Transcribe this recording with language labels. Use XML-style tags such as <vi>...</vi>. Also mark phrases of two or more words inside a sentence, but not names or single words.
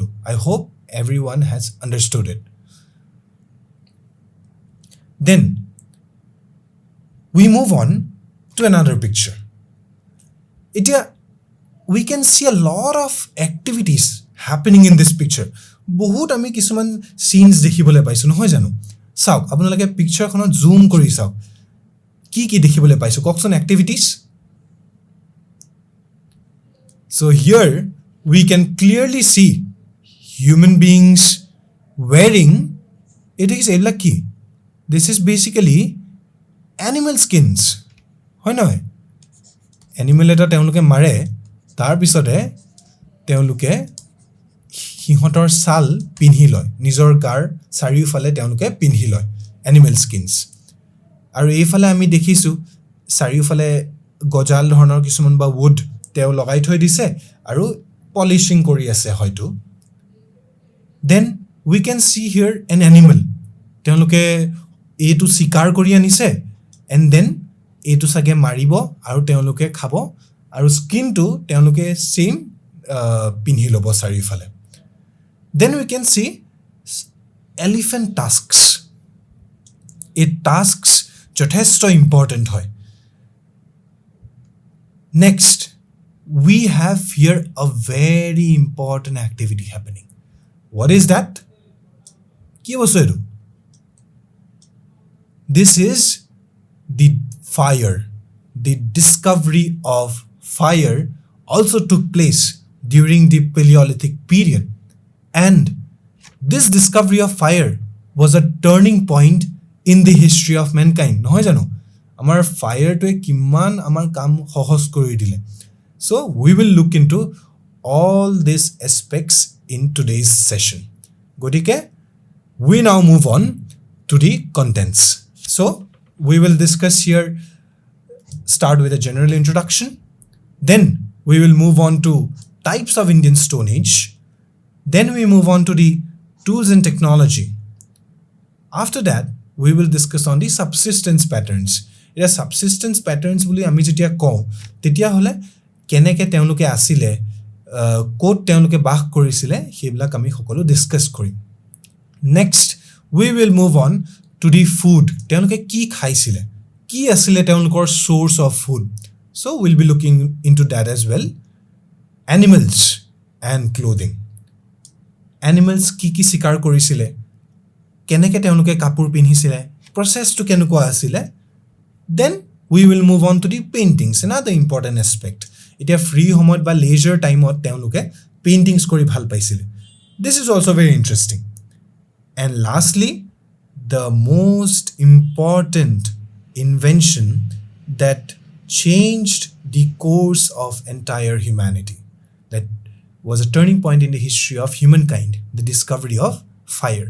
<en>I hope everyone has understood it. Then we move on to another picture. We can see a lot of activities happening in this picture.</en> <as>বহুত আমি কিছুমান সিনস দেখিবলৈ পাইছো নহয় জানো? চাওক আপোনালোকে পিকচাৰখনত জুম কৰি চাওক কি কি দেখিবলৈ পাইছো ককচোন এক্টিভিটিজ।</as> <en>So here we can clearly see human beings wearing, it is</en> <as>এইবিলাক কি?</as> <en>This is basically animal skins,</en> <as>হয় নহয়? এনিমেল এটা তেওঁলোকে মাৰে, তাৰ পিছতে তেওঁলোকে সিহঁতৰ ছাল পিন্ধি লয়, নিজৰ গাৰ চাৰিওফালে তেওঁলোকে পিন্ধি লয়</as> <en>animal skins.</en> <as>আৰু এইফালে আমি দেখিছোঁ চাৰিওফালে গজাল ধৰণৰ কিছুমান বা উড তেওঁ লগাই থৈ দিছে আৰু পলিচিং কৰি আছে হয়তো।</as> <en>Then we can see here an animal,</en> <as>তেওঁলোকে এইটো চিকাৰ কৰি আনিছে</as> <en>and then</en> <as>এইটো চাগে মাৰিব আৰু তেওঁলোকে খাব আৰু স্কিনটো তেওঁলোকে ছেইম পিন্ধি ল'ব চাৰিওফালে।</as> <en>Then we can see elephant tusks.</en> <as>এই tasks যথেষ্ট important হয়।</as> <en>Next, we have here a very important activity happening. What is that?</en> <as>কি বস্তু এইটো?</as> <en>This is the fire. The discovery of fire also took place during the Paleolithic period. And this discovery of fire was a turning point in the history of mankind.</en> <as>নহয় জানো? আমাৰ ফায়াৰটোৱে কিমান আমাৰ কাম সহজ কৰি দিলে।</as> <en>So we will look into all these aspects in today's session. গতিকে we now move on to the contents. So we will discuss here, start with a general introduction. Then we will move on to types of Indian Stone Age. Then we move on to the tools and technology. After that, we will discuss on the subsistence patterns. It subsistence patterns</en> <as>বুলি আমি যেতিয়া কওঁ তেতিয়া হলে কেনেকে তেওঁলোকে আসিলে, কোট তেওঁলোকে বাস কৰিছিলে, সেইবিলাক আমি সকলো ডিসকাস কৰিম।</as> <en>Next, we will move on to the food.</en> <as>তেওঁলোকে কি খাইছিলে, কি আসিলে তেওঁলোকৰ</as> <en>source of food. So we'll be looking into that as well. Animals and clothing.</en> <as>Animals কি কি শিকাৰ কৰিছিলে, কেনেকে তেওঁলোকে কাপোৰ পিন্ধিছিলে, প্ৰসেসটো কেনেকুৱা আছিল।</as> <en>Then we will move on to the paintings, another important aspect.</en> <as>এতিয়া ফ্ৰী সময়ত বা লেজাৰ টাইমত তেওঁলোকে পেইন্টিংস কৰি ভাল পাইছিলে।</as> <en>This is also very interesting. And lastly, the most important invention that changed the course of entire humanity, that was a turning point in the history of humankind, the discovery of fire.</en>